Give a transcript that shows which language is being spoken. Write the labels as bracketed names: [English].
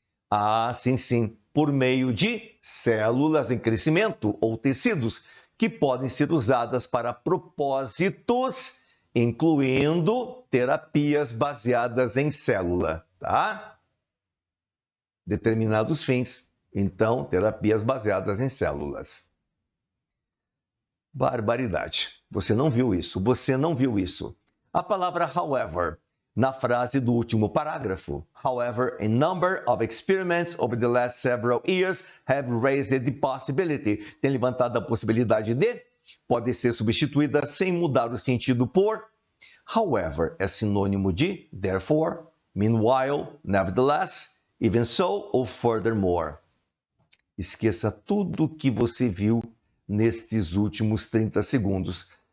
[Portuguese] Ah, sim, por meio de células em crescimento ou tecidos que podem ser usadas para propósitos, incluindo terapias baseadas em célula, tá? Determinados fins, então, terapias baseadas em células. Barbaridade. Você não viu isso. A palavra however, na frase do último parágrafo. [English] However, a number of experiments over the last several years have raised the possibility. [Portuguese] Tem levantado a possibilidade de, pode ser substituída sem mudar o sentido por. However, é sinônimo de therefore, meanwhile, nevertheless, even so ou furthermore. Esqueça tudo o que você viu nestes últimos 30 segundos.